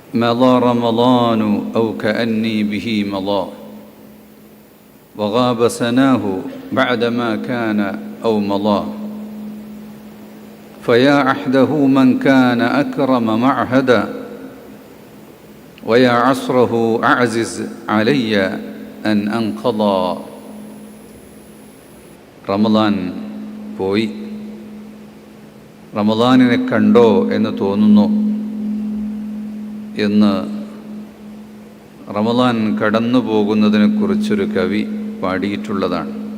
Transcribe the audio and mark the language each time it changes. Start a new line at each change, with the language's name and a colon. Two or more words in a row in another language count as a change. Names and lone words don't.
Arabic: مضى رمضان أو كأني به مضى وغاب سناه بعدما كان أو مضى فيا عهده من كان أكرم معهدا ويا عصره أعزز علي أن أنقضى.
Malayalam: റമദാൻ പോയി. റമദാനിനെ കണ്ടോ എന്ന് തോന്നുന്നു എന്ന് റമദാൻ കടന്നു പോകുന്നതിനെക്കുറിച്ചൊരു കവി പാടിയിട്ടുള്ളതാണ്.